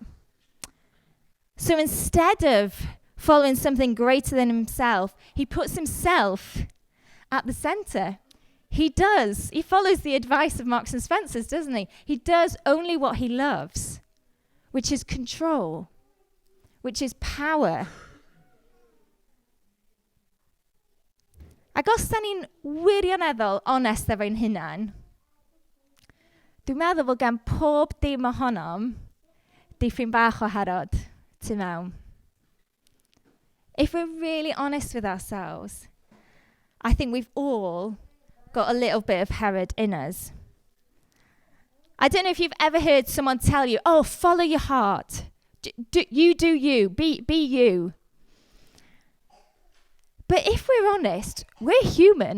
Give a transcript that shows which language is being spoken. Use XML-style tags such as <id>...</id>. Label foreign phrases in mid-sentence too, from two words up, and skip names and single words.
<en>So instead of following something greater than himself, he puts himself at the center. He does. He follows the advice of Marks and Spencer's, doesn't he? He does only what he loves, which is control, which is power.</en> <cy>Ac os da ni'n wirioneddol onest efo'n hunan, dwi'n meddwl bod gan pob dim ohonom diffyn bach o Herod tu mewn.</cy> <en>if we're really honest with ourselves, I think we've all got a little bit of Herod in us. I don't know if you've ever heard someone tell you, oh, follow your heart. Do you. Be you. But if we're honest, we're human.</en>